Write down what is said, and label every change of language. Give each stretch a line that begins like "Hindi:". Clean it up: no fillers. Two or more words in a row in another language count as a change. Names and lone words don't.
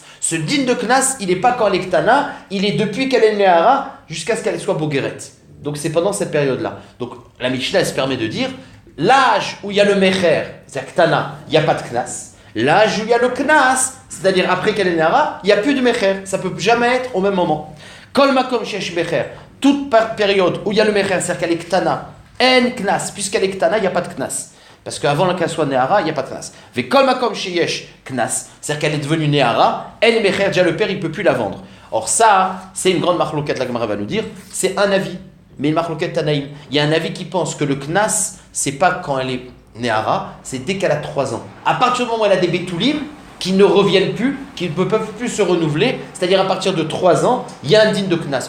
French: Ce din de knas, il n'est pas quand elle est ktana, il est depuis qu'elle est nehara jusqu'à ce qu'elle soit bogueret. Donc c'est pendant cette période-là. Donc la Mishnah, elle se permet de dire, l'âge où il y a le mecher, c'est-à-dire ktana, il n'y a pas de knas. L'âge où il y a le knas, c'est-à-dire après qu'elle est nehara, il n'y a plus de mecher. Ça ne peut jamais être au même moment.
Hebrew: כל מקום שיש מכר,
French: toute période où il y a le mecher, c'est-à-dire qu'elle est ktana, en knas, puisqu'elle est ktana, il n'y a pas de knas. Parce qu'avant qu'elle soit nehara, il n'y a pas de knas.
Hebrew: וכל מקום שיש קנס,
French: c'est-à-dire qu'elle est devenue nehara, elle est mecher, déjà le père, il ne peut plus la vendre. Or ça, c'est une grande marloquette, la Gemara va nous dire, c'est un avis, mais une
Hebrew: מחלוקת תנאים.
French: Il y a un avis qui pense que le knas, c'est pas quand elle est nehara, c'est dès qu'elle a 3 ans. À partir du moment où elle a des betoulim, qui ne reviennent plus, qui ne peuvent plus se renouveler, c'est-à-dire à partir de 3 ans, il y a un din de knas.